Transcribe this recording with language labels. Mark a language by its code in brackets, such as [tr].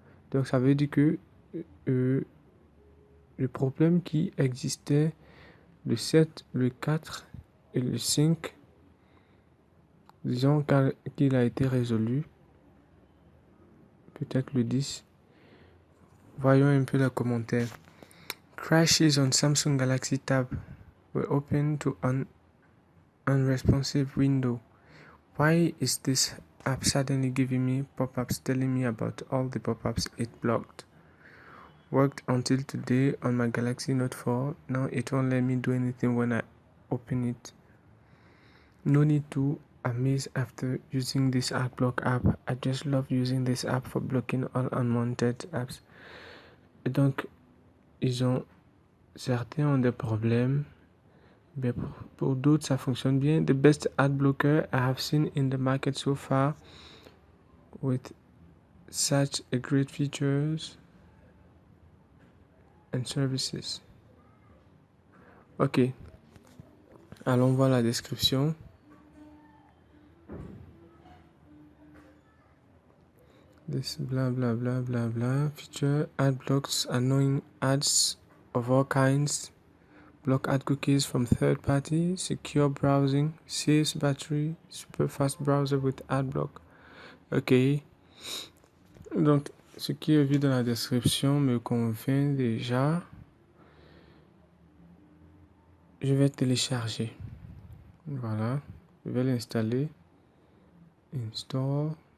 [fr] Donc ça veut dire que le problème qui existait le 7, le 4 et le 5, disons qu'il a été résolu. Peut-être le 10. Voyons un peu les commentaires. [en] Crashes on Samsung Galaxy Tab were open to an unresponsive window. Why is this app suddenly giving me pop-ups telling me about all the pop-ups it blocked? Worked until today on my Galaxy Note 4. Now it won't let me do anything when I open it. No need to amaze after using this AdBlock app. I just love using this app for blocking all unwanted apps. [fr] Et donc, certains ont des problèmes, mais pour d'autres, ça fonctionne bien. [en] The best ad blocker I have seen in the market so far with such a great features and services. [fr] Ok, allons voir la description. [en] This blah blah blah blah blah feature ad blocks annoying ads of all kinds, block ad cookies from third party, secure browsing, saves battery, super fast browser with ad block. [fr] Ok, donc ce qui est vu dans la description me convainc déjà. Je vais télécharger. Voilà, je vais l'installer. [en] Install.